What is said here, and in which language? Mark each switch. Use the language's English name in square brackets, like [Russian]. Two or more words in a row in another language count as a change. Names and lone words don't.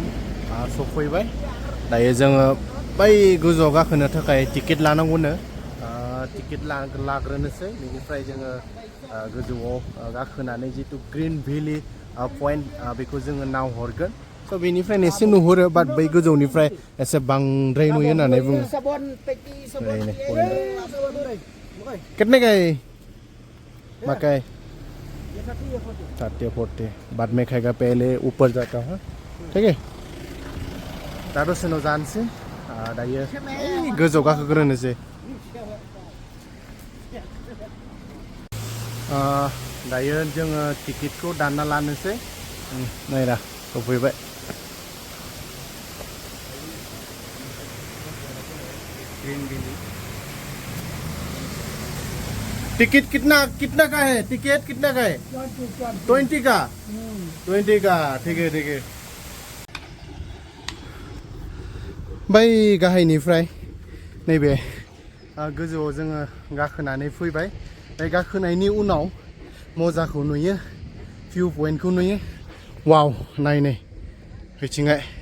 [Bodo] सफैबाय दायो जोङो बै गोजौआव गाखोनो थाखाय टिकेट लानांगौनो टिकेट लाग्रोनोसै बेनिफ्राय जोङो गोजौआव गाखोनानै जितु ग्रीन भिलि पइन्ट बेखौ जोङो नाहरगोन स' बेनिफ्रायनो एसे नुहुरो बाट बै गोजौनिफ्राय एसे बांद्राय नुयो होननानै बुङो [Hindi] कितने गए मकई 30-40 बाद में खाएगा पहले ऊपर जाता हूँ ठीक है [Bodo] दा दसेनो जानोसै दायो गोजौ गाखोग्रोनोसै दायो जोङो टिकेटखौ दानना लानोसै नायरा सफैबाय [Hindi] टिकट कितना का है टिकट कितना का है 20 का 20 का ठीक है [Bodo] बै गाहायनिफ्राय नैबे गोजौआव जोङो गाखोनानै फैबाय बे गाखोनायनि उनाव मजाखौ नुयो भिउ पइन्टखौ नुयो वाव नाय बिथिंहाय